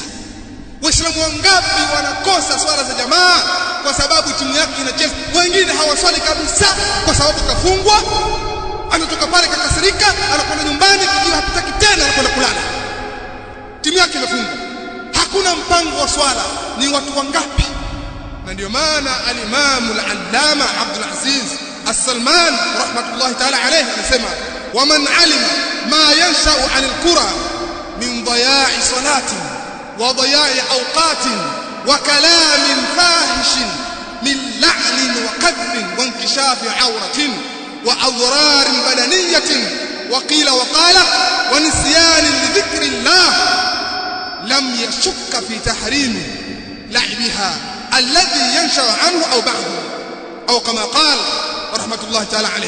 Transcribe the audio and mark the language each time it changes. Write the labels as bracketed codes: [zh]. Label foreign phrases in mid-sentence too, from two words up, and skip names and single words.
[sw] Waislamu wangapi wanakosa swala za jamaa kwa sababu timu yake inacheza? Wengine hawaswali kabisa kwa sababu kafungwa, anatoka pale kakasirika, anakwenda nyumbani, kijua hataki tena, anakwenda kulala, timu yake imefungwa. Hakuna mpango wa swala. Ni watu wangapi? Na ndio maana [ar] الإمام العلامة [sw] Abdul Aziz As-Salman [ar] رحمة الله تعالى عليه [sw] anasema, [ar] ومن علم ما ينشأ عن الكرة من ضياع صلاة وضياع أوقات وكلام فاحش من لعن وقذف وانكشاف عورة وأضرار بدنية وقيل وقال ونسيان لذكر الله لم يشك في تحريم لعبها الذي ينشأ عنه أو بعده أو كما قال رحمة الله تعالى عليه.